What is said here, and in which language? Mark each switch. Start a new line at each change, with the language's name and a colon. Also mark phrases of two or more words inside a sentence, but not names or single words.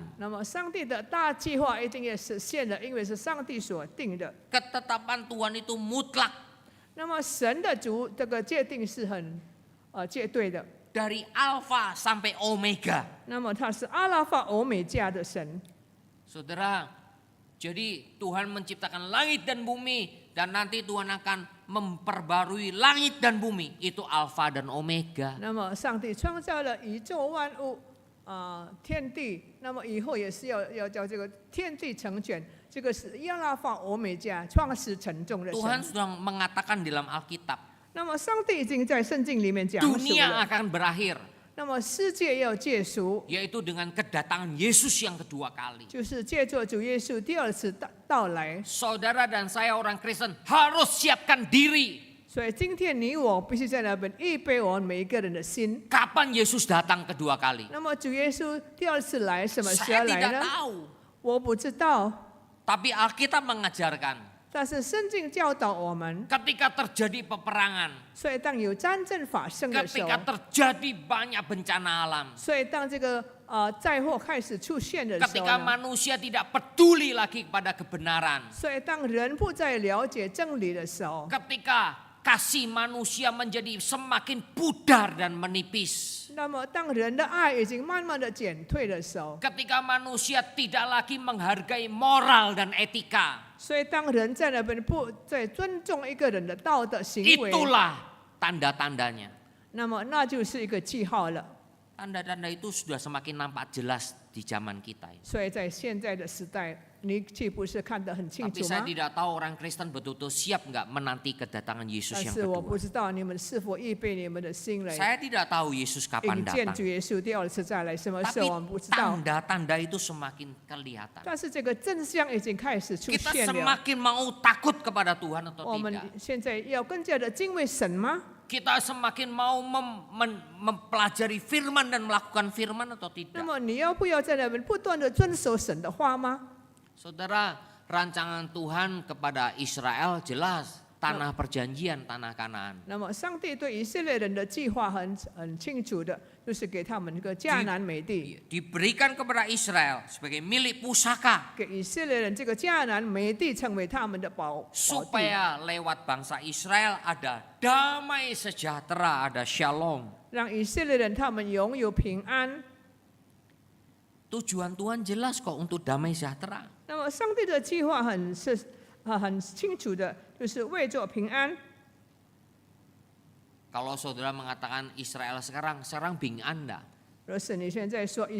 Chinese: 那么，上帝的大计划一定要实现的，因为是上帝所定的。
Indonesian: Ketetapan Tuhan itu mutlak.
Chinese: 那么，神的这个界定是很界对的。
Indonesian: Dari Alfa sampai Omega.
Chinese: 那么，他是阿拉法欧美加的神。
Indonesian: Saudara, jadi Tuhan menciptakan langit dan bumi. Dan nanti Tuhan akan memperbarui langit dan bumi. Itu Alfa dan Omega.
Chinese: 那么，上帝创造了宇宙万物，天地。那么以后也是要叫这个天地成全，这个是阿拉法欧美加创始成终的
Indonesian: Tuhan
Chinese: 神。
Indonesian: sudah mengatakan dalam Alkitab.
Chinese: 那么，上帝已经在圣经里面讲述
Indonesian: Dunia
Chinese: 了。
Indonesian: akan berakhir.
Chinese: 那么，世界要结束，
Indonesian: Yaitu dengan kedatangan Yesus yang kedua kali.
Chinese: 就是借着主耶稣第二次到来。
Indonesian: Saudara dan saya orang Kristen harus siapkan diri.
Chinese: 所以，今天你我必须在那边预备我们每一个人的心。
Indonesian: Kapan Yesus datang kedua kali?
Chinese: 那么，主耶稣第二次来什么时候
Indonesian: Saya
Chinese: 来
Indonesian: tidak
Chinese: 呢？
Indonesian: tahu.
Chinese: 我不知道，
Indonesian: Tapi Alkitab mengajarkan
Chinese: 但是圣经教导我们，
Indonesian: ketika terjadi peperangan,
Chinese: 所以当有战争发生的时候
Indonesian: ketika，terjadi banyak bencana alam,
Chinese: 所以当这个灾祸开始出现的时候
Indonesian: ketika
Chinese: 呢，
Indonesian: manusia tidak peduli lagi kepada kebenaran,
Chinese: 所以当人不再了解真理的时候，
Indonesian: ketika kasih manusia menjadi semakin pudar dan menipis,
Chinese: 那么当人的爱已经慢慢的减退的时候，
Indonesian: ketika manusia tidak lagi menghargai moral dan etika,
Chinese: 所以当人在那边不再尊重一个人的道德行为，
Indonesian: itulah tanda-tandanya.
Chinese: 那么那就是一个记号了。
Indonesian: Tanda-tanda itu sudah semakin nampak jelas di zaman kita.
Chinese: 所以在现在的时代，你岂不是看得很清
Indonesian: Tapi
Chinese: 楚
Indonesian: saya
Chinese: 吗？
Indonesian: tidak tahu orang Kristen betul-betul siap nggak menanti kedatangan Yesus
Chinese: 但
Indonesian: yang
Chinese: 是我
Indonesian: kedua.
Chinese: 不知道你们是否预备你们的心来
Indonesian: Saya tidak tahu Yesus kapan
Chinese: 迎见
Indonesian: datang.
Chinese: 主耶稣第二次再来，什么时
Indonesian: Tapi
Chinese: 候我们不知道。
Indonesian: tanda-tanda itu semakin kelihatan.
Chinese: 但是这个真相已经开始出
Indonesian: Kita
Chinese: 现了。
Indonesian: semakin mau takut kepada Tuhan atau
Chinese: 我们
Indonesian: tidak?
Chinese: 现在要更加的敬畏神吗？
Indonesian: Kita semakin mau mempelajari firman dan melakukan firman atau
Chinese: 那
Indonesian: tidak?
Chinese: 么你要不要在那边不断的遵守神的话吗？
Indonesian: Saudara, rancangan Tuhan kepada Israel jelas. Tanah perjanjian, tanah Kanaan.
Chinese: 那么上帝对以色列人的计划很清楚的，就是给他们一个迦南美地，
Indonesian: Diberikan kepada Israel sebagai milik pusaka.
Chinese: 给以色列人这个迦南美地成为他们的宝地，
Indonesian: Supaya lewat bangsa Israel ada damai sejahtera, ada shalom.
Chinese: 让以色列人他们拥有平安。
Indonesian: Tujuan Tuhan jelas kok untuk damai sejahtera.
Chinese: 那么上帝的计划很清楚的，就是为做平安。
Indonesian: Kalau saudara mengatakan Israel sekarang平安enggak?